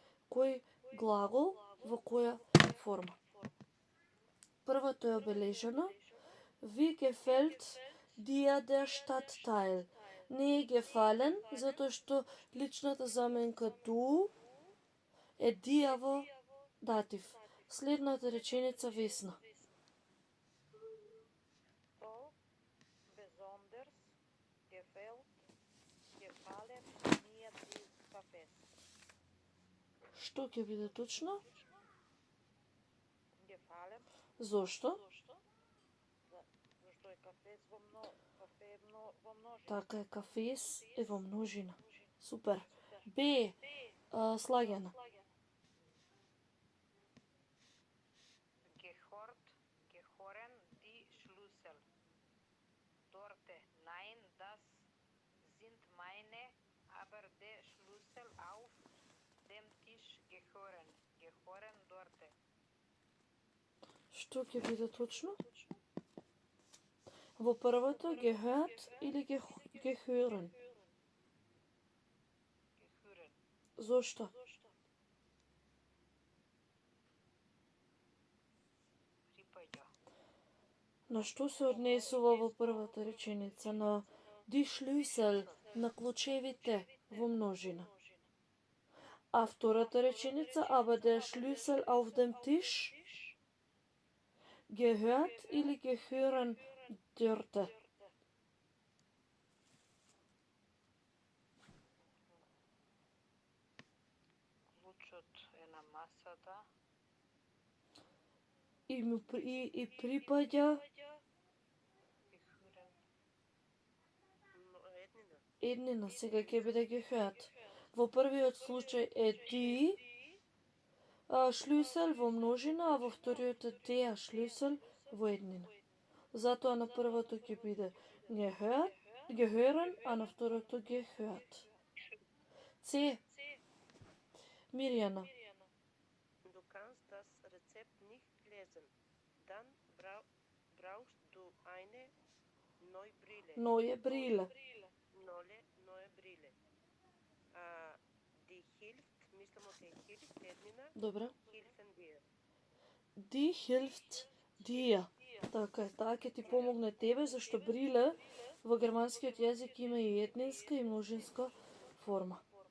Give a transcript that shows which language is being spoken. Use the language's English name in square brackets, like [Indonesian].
[Macedonian] Кој глагол во која форма. Првото е обележано. [German] Wie gefällt dir der Stadtteil? [Macedonian] Не е gefallen, затоа што личната заменка du е dir во датив. Следната реченица Весна. [German] So besonders gefallen mir die Cafés. [Macedonian] Што ќе биде точно? [German] Gefallen. [Macedonian] Зошто? Зашто е кафе во множина. Така е, кафес е во множина. Супер. Б. Слагена. [German] Gehören die Schlüssel. Dorte. Nein, das sind meine, aber der Schlüssel auf dem Tisch gehören dorte. [Macedonian] Што ќе биде точно? Во првото gehört или gehören? [German] Gehören. [Macedonian] Зошто? Припаѓа. На што се однесува во првата реченица? На die Schlüssel, на клучевите во множина. А втората реченица, [German] aber der Schlüssel auf dem Tisch, gehört [Macedonian] или [German] gehören dörte? [Macedonian] Клучот е на масата. И припаѓа [German] Gehören. [Macedonian] еднина, сега ќе биде gehört. Во првиот случај е [German] die Schlüssel [Macedonian] во множина, а во вториот е [German] der Schlüssel [Macedonian] во еднина. Затоа на првото ќе биде gehören, а на второто gehört. С. Мирјана. [German] Du kannst nicht lesen. Dann brauchst du eine neue Brille. Neue Brille. Neue Brille. Die hilft, [Macedonian] мислам од hilft, еднина, Добре. [German] helfen dir. Die hilft dir. [Macedonian] Така е, таа ќе ти помогне тебе, зашто бриле во германскиот јазик има и еднинска и множинска форма.